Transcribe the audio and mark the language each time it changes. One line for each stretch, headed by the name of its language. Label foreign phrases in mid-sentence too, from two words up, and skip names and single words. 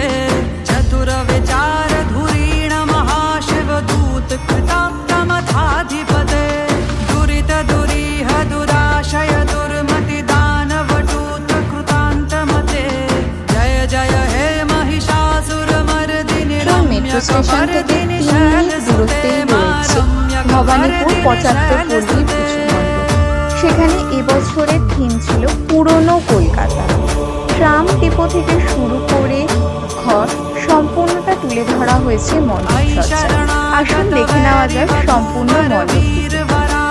Sanskrit: चतुर विचार धुरीण महाशिव दूत कृताप्तमथाधिपते दुरित दुरीह दुराशय दुर्मति दानवटूत कृतान्तमते जय जय हे महिषासुरमर्दिनि रम्यकपर्दिनि शैलसुते मा
Bangla: ভবানীপুর 75 পল্লী পুজো মণ্ডপ। সেখানে এবছরের থিম ছিল পুরনো কলকাতা। ট্রাম ডিপো থেকে শুরু করে ঘর সম্পূর্ণটা তুলে ধরা হয়েছে মণ্ডপসজ্জায়। আসুন দেখে নেওয়া যাক সম্পূর্ণ মণ্ডপটি।